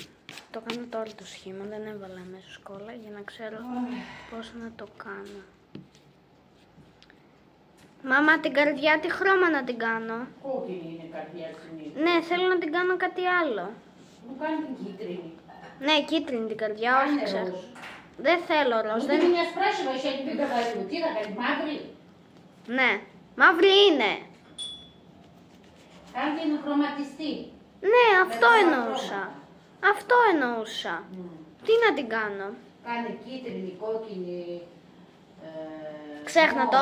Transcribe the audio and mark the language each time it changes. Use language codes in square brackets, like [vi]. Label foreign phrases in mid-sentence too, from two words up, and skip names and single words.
[el] Το κάνω τώρα το σχήμα, δεν έβαλα μέσα σκόλα για να ξέρω πώς να το κάνω. Μάμα, την καρδιά τι χρώμα να την κάνω? Κόκκινη είναι η καρδιά συνήθως. Ναι, θέλω να την κάνω κάτι άλλο. Μου κάνει την κίτρινη. Ναι, κίτρινη την καρδιά, όχι Κάνε ξέρω. ροζ. Δεν θέλω ροζ. [ru] Ты меня спрашиваешь, я тебе говорю. [el] Τι θα κάνεις, μαύρη? Ναι, μαύρη είναι. Κάντε να χρωματιστεί. Ναι, αυτό Με εννοούσα. Αυτό εννοούσα. Τι να την κάνω? Κάνε κίτρινη, κόκκινη, Ξέχνα το,